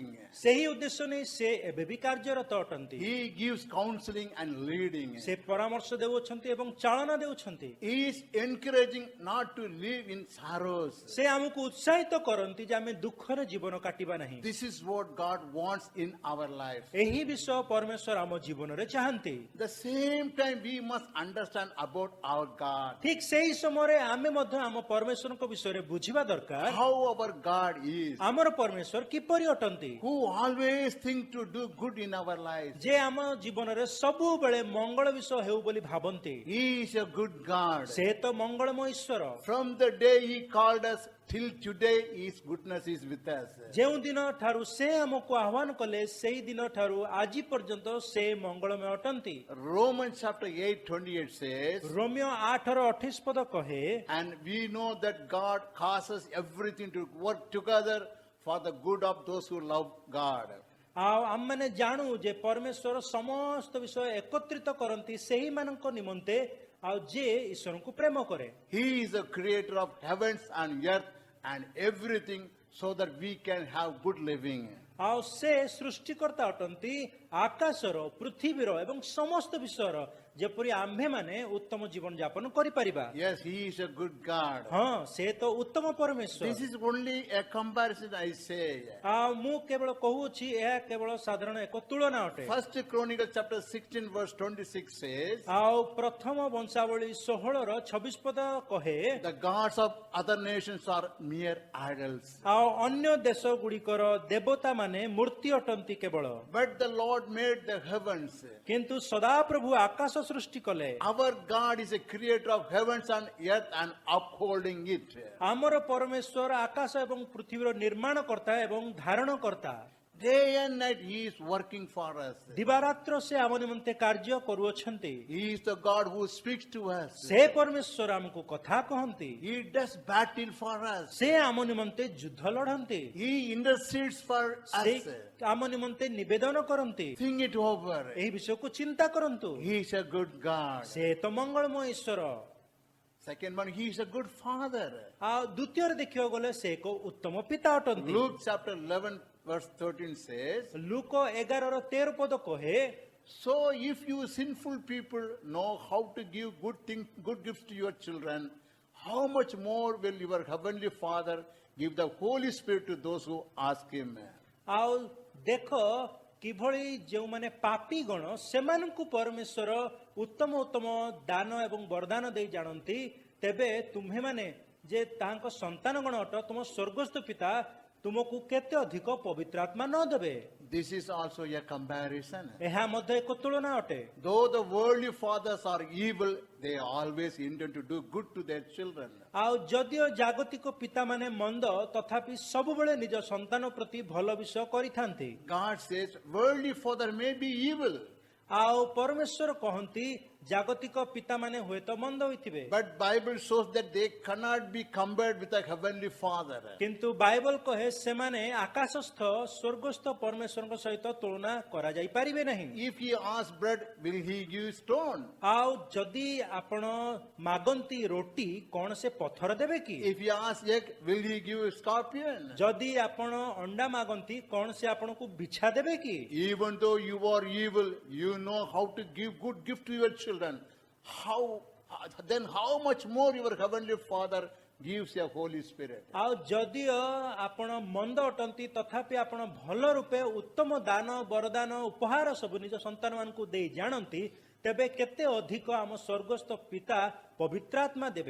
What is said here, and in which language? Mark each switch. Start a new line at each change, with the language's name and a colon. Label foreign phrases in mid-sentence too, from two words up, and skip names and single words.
Odia: ସେହି ଉଦ୍ଦେଶ୍ୟ ନେଇ ସେ ଏବେ ବି କାର୍ଯ୍ୟରତ ଅଟନ୍ତି।
English: He gives counseling and leading.
Odia: ସେ ପରାମର୍ଶ ଦେଉଛନ୍ତି ଏବଂ ଚାଳନା ଦେଉଛନ୍ତି।
English: He is encouraging not to live in sorrows.
Odia: ସେ ଆମକୁ ଉତ୍ସାହିତ କରନ୍ତି ଯେ ଆମେ ଦୁଃଖରେ ଜୀବନ କାଟିବା ନାହିଁ।
English: This is what God wants in our life.
Odia: ଏହି ବିଷୟ ପରମେଶ୍ୱର ଆମ ଜୀବନରେ ଚାହାନ୍ତି।
English: The same time we must understand about our God.
Odia: ଠିକ ସେହି ସମୟରେ ଆମେ ମଧ୍ୟ ଆମ ପରମେଶ୍ୱରଙ୍କ ବିଷୟରେ ବୁଝିବା ଦରକାର।
English: How our God is.
Odia: ଆମର ପରମେଶ୍ୱର କିପରି ଅଟନ୍ତି
English: who always think to do good in our lives.
Odia: ଯେ ଆମ ଜୀବନ ରେ ସବୁ ବେଳେ ମଙ୍ଗଳ ବିଷୟ ହେଉ ବୋଲି ଭାବନ୍ତି
English: He is a good God.
Odia: ସେ ତ ମଙ୍ଗଳମୟ ଈଶ୍ୱର
English: From the day He called us till today, His goodness is with us.
Odia: ଯେଉଁ ଦିନ ଠାରୁ ସେ ଆମକୁ ଆହ୍ୱାନ କଲେ ସେହି ଦିନ ଠାରୁ ଆଜି ପର୍ଯ୍ୟନ୍ତ ସେ ମଙ୍ଗଳମୟ ଅଟନ୍ତି
English: Romans chapter 8:28 says,
Odia: ରୋମିଓ 8:28 ପଦ କହେ
English: and we know that God causes everything to work together for the good of those who love God.
Odia: ଆଉ ଆମମାନେ ଜାଣୁ ଯେ ପରମେଶ୍ୱର ସମସ୍ତ ବିଷୟ ଏକତ୍ରିତ କରନ୍ତି ସେହିମାନଙ୍କ ନିମନ୍ତେ ଆଉ ଯିଏ ଈଶ୍ୱରଙ୍କୁ ପ୍ରେମ କରେ
English: He is the creator of heavens and earth and everything so that we can have good living.
Odia: ଆଉ ସେ ସୃଷ୍ଟିକର୍ତ୍ତା ଅଟନ୍ତି ଆକାଶର ପୃଥିବୀର ଏବଂ ସମସ୍ତ ବିଷୟର ଯେପରି ଆମ୍ଭେମାନେ ଉତ୍ତମ ଜୀବନ ଯାପନ କରିପାରିବା
English: Yes, He is a good God.
Odia: ହଁ ସେ ତ ଉତ୍ତମ ପରମେଶ୍ୱର
English: This is only a comparison I say.
Odia: ଆଉ ମୁଁ କେବଳ କହୁଛି ଏହା କେବଳ ସାଧାରଣ ଏକ ତୁଳନା ଅଟେ
English: First Chronicles chapter 16 verse 26 says,
Odia: ଆଉ ପ୍ରଥମ ବଂଶାବଳୀ 16:26 ପଦ କହେ
English: the gods of other nations are mere idols.
Odia: ଆଉ ଅନ୍ୟ ଦେଶ ଗୁଡ଼ିକର ଦେବତା ମାନେ ମୂର୍ତ୍ତି ଅଟନ୍ତି କେବଳ
English: But the Lord made the heavens.
Odia: କିନ୍ତୁ ସଦାପ୍ରଭୁ ଆକାଶ ସୃଷ୍ଟି କଲେ
English: Our God is a creator of heavens and earth and upholding it.
Odia: ଆମର ପରମେଶ୍ୱର ଆକାଶ ଏବଂ ପୃଥିବୀର ନିର୍ମାଣ କର୍ତ୍ତା ଏବଂ ଧାରଣ କର୍ତ୍ତା
English: Day and night He is working for us.
Odia: ଦିବାରାତ୍ର ସେ ଆମ ନିମନ୍ତେ କାର୍ଯ୍ୟ କରୁଅଛନ୍ତି
English: He is the God who speaks to us.
Odia: ସେ ପରମେଶ୍ୱର ଆମକୁ କଥା କହନ୍ତି
English: He does battle for us.
Odia: ସେ ଆମ ନିମନ୍ତେ ଯୁଦ୍ଧ ଲଢ଼ନ୍ତି
English: He intercedes for
Odia: ସେ
English: us.
Odia: ଆମ ନିମନ୍ତେ ନିବେଦନ କରନ୍ତି
English: Think it over.
Odia: ଏହି ବିଷୟକୁ ଚିନ୍ତା କରନ୍ତୁ
English: He is a good God.
Odia: ସେ ତ ମଙ୍ଗଳମୟ ଈଶ୍ୱର
English: Second one, He is a good Father.
Odia: ଆଉ ଦ୍ୱିତୀୟରେ ଦେଖିବାକୁ ଗଲେ ସେ ଏକ ଉତ୍ତମ ପିତା ଅଟନ୍ତି
English: Luke chapter 11 verse 13 says,
Odia: ଲୁକ 11:13 ପଦ କହେ
English: so if you sinful people know how to give good gifts to your children, how much more will your heavenly Father give the Holy Spirit to those who ask Him?
Odia: ଆଉ ଦେଖ କିଭଳି ଯେଉଁମାନେ ପାପୀ ଗଣ ସେମାନଙ୍କୁ ପରମେଶ୍ୱର ଉତ୍ତମ ଉତ୍ତମ ଦାନ ଏବଂ ବରଦାନ ଦେଇ ଜାଣନ୍ତି ତେବେ ତୁମ୍ଭେମାନେ ଯେ ତାଙ୍କ ସନ୍ତାନ ଗଣ ଅଟ ତୁମ ସ୍ୱର୍ଗସ୍ଥ ପିତା ତୁମକୁ କେତେ ଅଧିକ ପବିତ୍ର ଆତ୍ମା ନ ଦେବେ
English: This is also a comparison.
Odia: ଏହା ମଧ୍ୟ ଏକ ତୁଳନା ଅଟେ
English: Though the worldly fathers are evil, they always intend to do good to their children.
Odia: ଆଉ ଯଦିଓ ଜାଗତିକ ପିତାମାନେ ମନ୍ଦ ତଥାପି ସବୁବେଳେ ନିଜ ସନ୍ତାନ ପ୍ରତି ଭଲ ବିଷୟ କରିଥାନ୍ତି
English: God says, worldly father may be evil,
Odia: ଆଉ ପରମେଶ୍ୱର କହନ୍ତି ଜାଗତିକ ପିତାମାନେ ହୁଏତ ମନ୍ଦ ହୋଇଥିବେ
English: but Bible shows that they cannot be compared with a heavenly Father.
Odia: କିନ୍ତୁ ବାଇବଲ କହେ ସେମାନେ ଆକାଶସ୍ଥ ସ୍ୱର୍ଗସ୍ଥ ପରମେଶ୍ୱରଙ୍କ ସହିତ ତୁଳନା କରାଯାଇ ପାରିବେ ନାହିଁ
English: If he asks bread, will he give stone?
Odia: ଆଉ ଯଦି ଆପଣ ମାଗନ୍ତି ରୋଟି କଣ ସେ ପଥର ଦେବେ କି
English: If he asks egg, will he give scorpion?
Odia: ଯଦି ଆପଣ ଅଣ୍ଡା ମାଗନ୍ତି କଣ ସେ ଆପଣଙ୍କୁ ବିଛା ଦେବେ କି
English: Even though you are evil, you know how to give good gift to your children. Then how much more your heavenly Father gives a Holy Spirit?
Odia: ଆଉ ଯଦିଓ ଆପଣ ମନ୍ଦ ଅଟନ୍ତି ତଥାପି ଆପଣ ଭଲ ରୂପେ ଉତ୍ତମ ଦାନ ବରଦାନ ଉପହାର ସବୁ ନିଜ ସନ୍ତାନମାନଙ୍କୁ ଦେଇ ଜାଣନ୍ତି ତେବେ କେତେ ଅଧିକ ଆମ ସ୍ୱର୍ଗସ୍ଥ ପିତା ପବିତ୍ରାତ୍ମା ଦେବେ